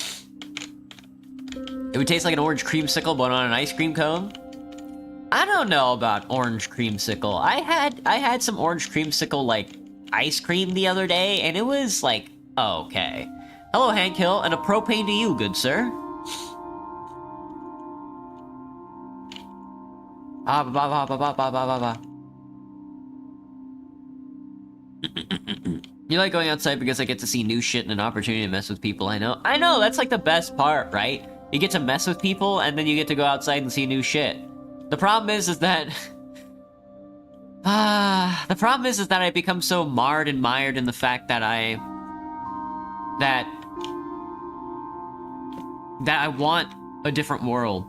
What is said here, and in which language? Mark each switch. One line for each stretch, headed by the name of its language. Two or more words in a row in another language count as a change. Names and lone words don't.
English: It would taste like an orange creamsicle, but on an ice cream cone. I don't know about orange creamsicle. I had some orange creamsicle like ice cream the other day, and it was like, oh, okay. Hello, Hank Hill, and a propane to you, good sir. Ah, ba ba ba ba ba ba ba ba. You like going outside because I get to see new shit and an opportunity to mess with people I know. I know, that's like the best part, right? You get to mess with people, and then you get to go outside and see new shit. The problem is that... the problem is that I become so marred and mired in the fact that I want a different world.